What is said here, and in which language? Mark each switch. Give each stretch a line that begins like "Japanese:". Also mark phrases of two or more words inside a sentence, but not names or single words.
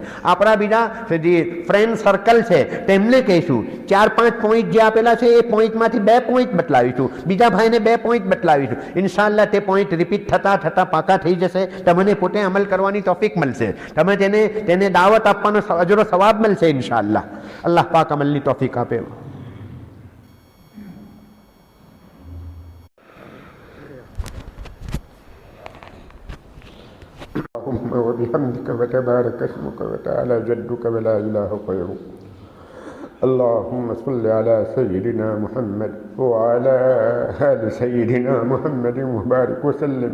Gujarati: આપણા બીજા જે
English: friend circle
Gujarati: છે તેમને કહીશું, 4-5 પોઈન્ટ જે આપેલા છે એ પોઈન્ટમાંથી 2 પોઈન્ટ બતલાવીશું, બીજા ભાઈને 2 પોઈન્ટ બતલાવીશું. ઇન્શાઅલ્લાહ તે પોઈન્ટ રિપીટ થતાં થતાં પાકા થઈ જશે. તમને પોતે અમલ કરવાની તોફીક મળશે, તમે તેને દાવત આપવાનો અજરો સવાબ મળશે ઇન્શાઅલ્લાહ. અલ્લાહ પાક અમલની તોફીક આપે.
Arabic: اللهم وبحمدك وتبارك اسمك وتعالى جدك ولا إله غيرك. اللهم صل على سيدنا محمد وعلى آل سيدنا محمد وبارك وسلم.